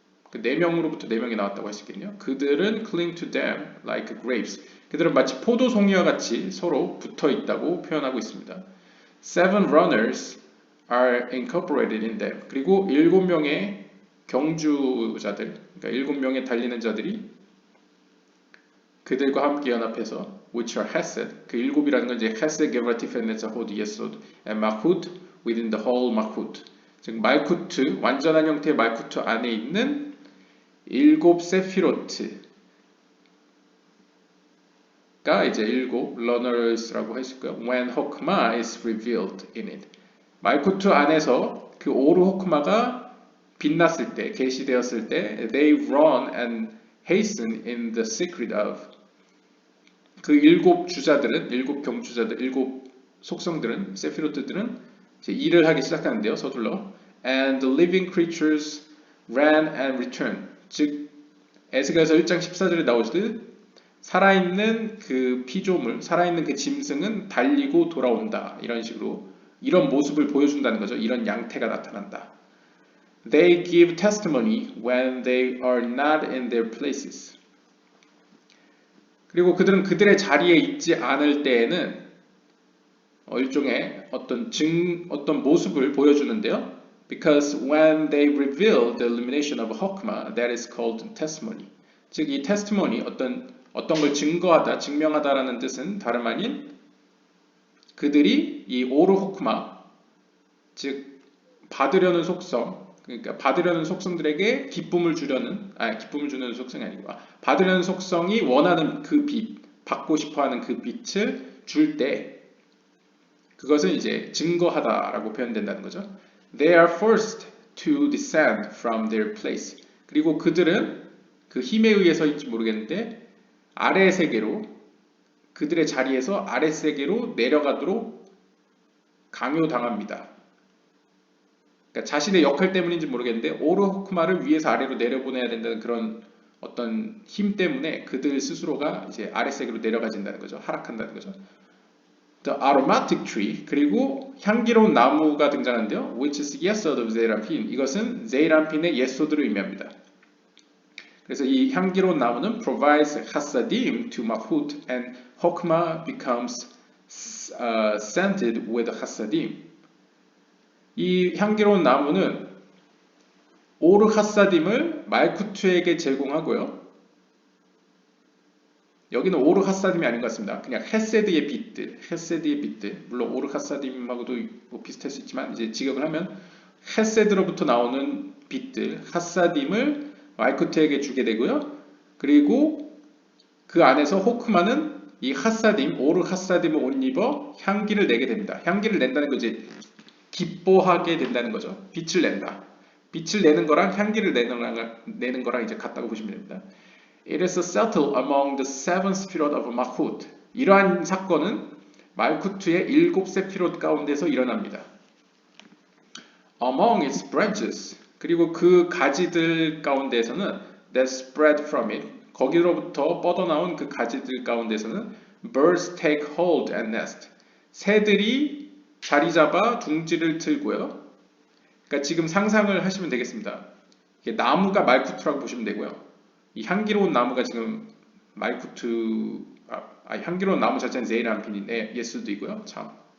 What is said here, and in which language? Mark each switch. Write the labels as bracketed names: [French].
[Korean] 그 4명으로부터 4명이 나왔다고 할 수 있겠네요. 그들은 [English] cling to them like grapes. [Korean] 그들은 마치 포도송이와 같이 서로 붙어 있다고 표현하고 있습니다. [English] Seven runners are incorporated in them. [Korean] 그리고 7명의 경주자들, 그러니까 7명의 달리는 자들이 그들과 함께 연합해서 [English] which are hesed. [Korean] 그 7이라는 건 이제 [English] hesed, gevuratif, netzachod, yesod, and malchut within the whole malchut. [Korean] 즉 말쿠트, 완전한 형태의 말쿠트 안에 있는 7 세피로트가 이제 7 runners라고 할 수 있고요. [English] When Hokmah is revealed in it. [Korean] 말쿠트 안에서 그 오르 호크마가 빛났을 때, 계시되었을 때 [English] they run and hasten in the secret of. [Korean] 그 7 주자들은, 7 경주자들, 7 속성들은, 세피로트들은 이제 일을 하기 시작하는데요. 서둘러. [English] And the living creatures ran and returned. [Korean] 즉 에스겔서 1장 14절에 나오시듯 살아있는 그 피조물, 살아있는 그 짐승은 달리고 돌아온다. 이런 식으로 이런 모습을 보여준다는 거죠. 이런 양태가 나타난다. [English] They give testimony when they are not in their places. [Korean] 그리고 그들은 그들의 자리에 있지 않을 때에는 일종의 어떤 모습을 보여주는데요. [English] Because when they reveal the illumination of Hokmah, that is called testimony. [Korean] 즉, 이 testimony, 어떤 걸 증거하다, 증명하다라는 뜻은 다름 아닌 그들이 이 오르 호크마, 즉 받으려는 속성, 그러니까 받으려는 속성들에게 기쁨을 주는 속성이 아니고 받으려는 속성이 원하는 그 빛, 받고 싶어하는 그 빛을 줄 때 그것은 이제 증거하다라고 표현된다는 거죠. [English] They are forced to descend from their place. [Korean] 그리고 그들은 그 힘에 의해서인지 모르겠는데 아래 세계로 그들의 자리에서 아래 세계로 내려가도록 강요당합니다. 그러니까 자신의 역할 때문인지 모르겠는데 오르호크마를 위에서 아래로 내려보내야 된다는 그런 어떤 힘 때문에 그들 스스로가 이제 아래 세계로 내려가진다는 거죠. 하락한다는 거죠. [English] The aromatic tree, [Korean] 그리고 향기로운 나무가 등장하는데요. [English] Which is yesod of Zeirampin. [Korean] 이것은 제이람핀의 예소드를 의미합니다. 그래서 이 향기로운 나무는 [English] provides hasadim to Mahut and Hokmah becomes scented with hasadim. [Korean] 이 향기로운 나무는 오르 하사딤을 말쿠트에게 제공하고요. 여기는 오르 하사딤이 아닌 것 같습니다. 그냥 헤세드의 빛들. 물론 오르 하사딤하고도 뭐 비슷할 수 있지만 이제 직역을 하면 헤세드로부터 나오는 빛들, 하사딤을 말쿠트에게 주게 되고요. 그리고 그 안에서 호크마는 이 하사딤, 오르 하사딤을 옷 입어 향기를 내게 됩니다. 향기를 낸다는 거 이제 기뻐하게 된다는 거죠. 빛을 낸다. 빛을 내는 거랑 향기를 내는 거랑 이제 같다고 보시면 됩니다. [English] It is settled among the seven sephirot of Malkut. [Korean] 이러한 사건은 말쿠트의 7 세피롯 가운데서 일어납니다. [English] Among its branches, [Korean] 그리고 그 가지들 가운데에서는 [English] that spread from it, [Korean] 거기로부터 뻗어나온 그 가지들 가운데서는 [English] birds take hold and nest. [Korean] 새들이 자리 잡아 둥지를 틀고요. 그러니까 지금 상상을 하시면 되겠습니다. 이게 나무가 말쿠트라고 보시면 되고요. 이 향기로운 나무가 지금 말쿠트, 향기로운 나무 자체는 제이람핀인데 예수도 있고요. 참.